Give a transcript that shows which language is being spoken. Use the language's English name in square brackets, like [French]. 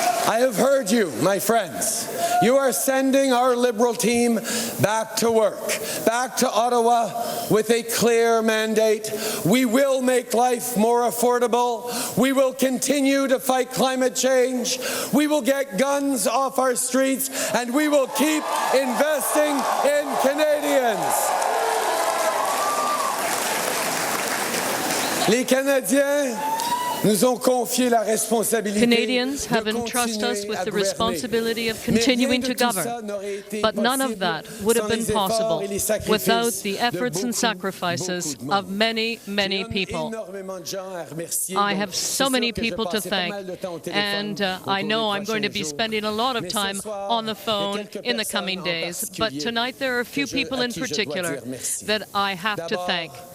[English] I have heard you, my friends. You are sending our Liberal team back to work, back to Ottawa with a clear mandate. We will make life more affordable. We will continue to fight climate change. We will get guns off our streets, and we will keep investing in Canadians. [French] Les Canadiens nous ont confié la responsabilité. [English] Canadians have entrusted us with the responsibility of continuing to govern, but none of that would have been possible without the efforts and sacrifices of many, many people. I have so many people to thank, and I know I'm going to be spending a lot of time on the phone in the coming days, but tonight there are a few people in particular that I have to thank.